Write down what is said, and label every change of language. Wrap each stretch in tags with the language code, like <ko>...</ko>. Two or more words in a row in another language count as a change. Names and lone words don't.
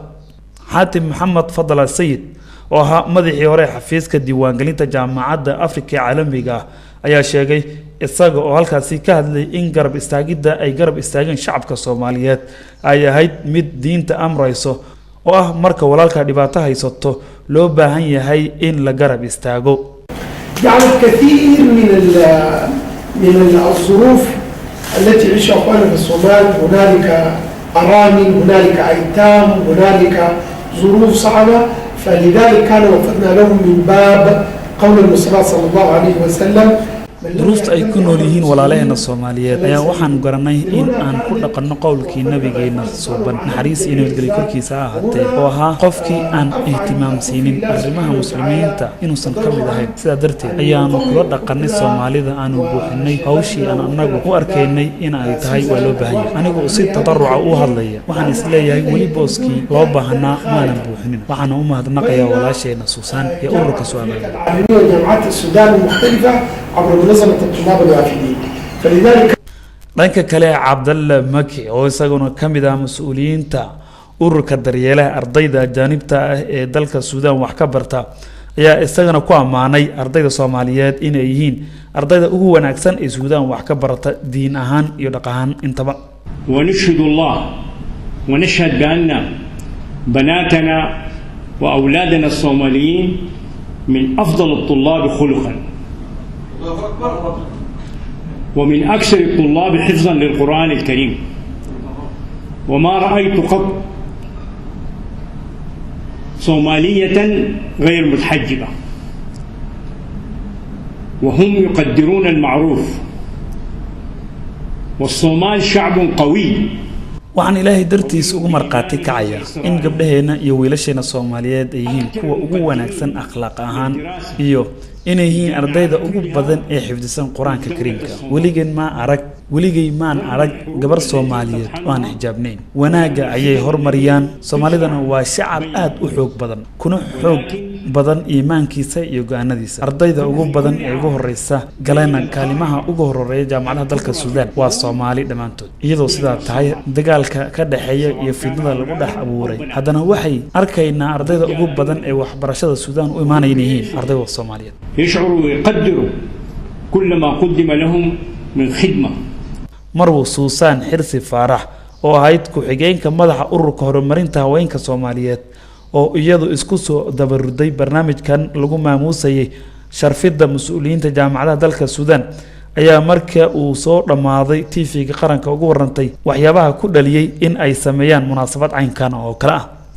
<so>Xaatim Maxamed Fadla Sayid oo ahaa madaxii hore xafiiska diiwaangelinta jaamacadda Afrika ee caalamiga ayaa sheegay isaga oo halkaasi ka hadlay in garab istaagidda ay garab istaageen shacabka Soomaaliyeed ay ahayd mid diinta amrayso oo ah marka walaalka dhibaato haysato loo baahan yahay in la garab istaago.</so> <ar>يعني الكثير من الظروف التي يعيشها اخواننا في الصومال، هنالك ارامل، هنالك ايتام، هنالك ظروف صعبه، فلذلك كان وفدنا لهم من باب قول المصطفى صلى الله عليه وسلم</ar> <so>duruufta ay ku nool yihiin walaalaheena Soomaaliyeed ayaa waxaan garanay in aan ku dhaqanno qowlkii nabigeena suuban naxariis iyo nabadgelyo korkiisa ahaatee oo ahaa qofkii aan ihtimaamsiinin arrimaha muslimiinta inuusan ka mid ahayn. sidaa darteed ayaanu kula dhaqannay Soomaalida aanu buuxinay hawshii aan annagu u arkaynay in ay tahay waa loo baahan yahay. anigu si tadarruca u hadlaya waxaan is leeyahay weli booskii loo baahnaa maanan buuxinin. waxaan u mahadnaqayaa walaasheena Suusaan iyo ururka</so> <ar>منظمة الطلاب الوافدين. فلذلك</ar> <so>dhanka kale Cabdalle Maki oo isaguna kamid ah mas'uuliyiinta ururka daryeelaha ardayda ajaanibta ah ee dalka Suudaan wax ka barta ayaa isagana ku amaanay ardayda Soomaaliyeed inay yihiin ardayda ugu wanaagsan ee Suudaan wax ka barata diin ahaan iyo dhaqan ahaan intaba.</so> <ar>ونشهد الله ونشهد بأن بناتنا وأولادنا الصوماليين من أفضل الطلاب خلقا ومن أكثر الطلاب حفظا للقرآن الكريم، وما رأيت قط صومالية غير متحجبة، وهم يقدرون المعروف، والصومال شعب قوي.</ar> <so>waxaan ilaahay dartiis ugu marqaati kacaya in gabdhaheena iyo wiilasheena Soomaaliyeed ay yihiin kuwa ugu wanaagsan akhlaaq ahaan iyo inay yihiin ardayda ugu badan ee xifdisan Quraanka Kariimka. weligay maan arag gabar Soomaaliyeed oo aan xijaabnayn. wanaaga ayay hormariyaan. Soomaalidana waa shacab aad u xoog badan kuna xoog badan iimaankiisa iyo go'aanadiisa. ardayda ugu badan ee ugu horeysa galana kaalimaha ugu horeeya jaamacadaha dalka Suudaan waa Soomaali dhamaantood. iyadoo sidaa tahay dagaalka ka dhaxeeya iyo fidnada lagu dhex abuuray haddana waxay arkaynaa ardayda ugu badan ee waxbarashada Suudaan u imaanayeen yihiin ardayda Soomaaliyeed.</so> <ar>يشعروا ويقدروا كل ما قدم لهم من خدمة.</ar> <so>marwo Suusaan Xirsi Faarax oo ahayd ku-xigeenka madaxa ururka horumarinta haweenka Soomaaliyeed oo iyadu isku soo dabaruday barnaamijkan lagu maamuusayay sharfidda mas'uuliyiinta jaamacadaha dalka Suudaan ayaa markii uu soo dhamaaday TV-ga qaranka ugu warantay waxyaabaha ku dhaliyay in ay sameeyaan munaasabad caynkan oo kale ah.</so>